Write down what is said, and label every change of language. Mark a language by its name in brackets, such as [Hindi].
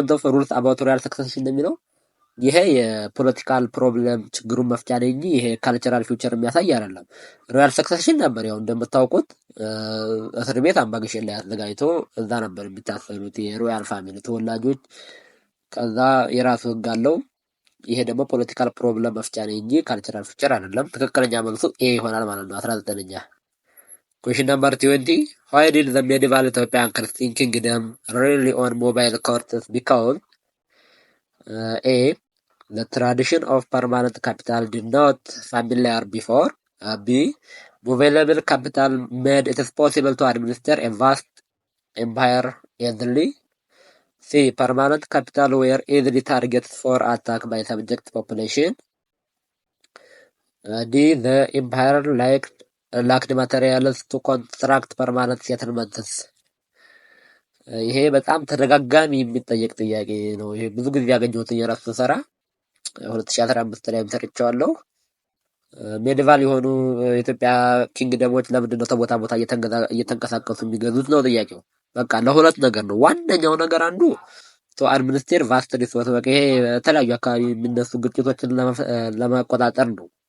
[English] rules about royal succession [Amharic] እንደሚለው ይሄ የፖለቲካል ፕሮብለም ችግሩን መፍቻ ነው እንጂ ይሄ ካልቸራል ፊውቸር የሚያሳይ አይደለም። ሮያል ሰክሰሽን ነበር ያው እንደምታውቁት እስር ቤት አምባገሸን ላይ አዘጋጅቶ እዛ ነበር የሚታሰሩት የሮያል ፋሚሊ ተወላጆች። ከዛ የራሱ ህግ አለው። ይሄ ደግሞ ፖለቲካል ፕሮብለም መፍቻ ነው እንጂ ካልቸራል ፊውቸር አይደለም። ትክክለኛ መልሱ ኤ ይሆናል ማለት ነው። 19ኛ [English] question number 20 why did the medieval Ethiopian Christian kingdom rely on mobile courts? Because A. The tradition of permanent capital did not familiar before. B. Movable capital made it possible to administer a vast empire easily. C. Permanent capital were easily targets for attack by subject population. [Amharic] ዲ [English] ዘ ኢምፓየር ላክድ ማቴሪያልስ ቱ ኮንስትራክት ፐርማነንት ሴትልመንትስ። [Amharic] ይሄ በጣም ተደጋጋሚ የሚጠየቅ ጥያቄ ነው። ይሄ ብዙ ጊዜ ያገኘሁትን የራሱ ስሰራ 2015 ላይም ሰርቼዋለሁ። ሜዲቫል የሆኑ የኢትዮጵያ ኪንግደሞች ለምንድን ነው ከቦታ ቦታ እየተንቀሳቀሱ የሚገዙት ነው ጥያቄው። በቃ ለሁለት ነገር ነው። ዋነኛው ነገር አንዱ [English] አድሚኒስቴር ቫስት ሪሶርስ፣ [Amharic] በቃ ይሄ በተለያዩ አካባቢ የሚነሱ ግጭቶችን ለመቆጣጠር ነው።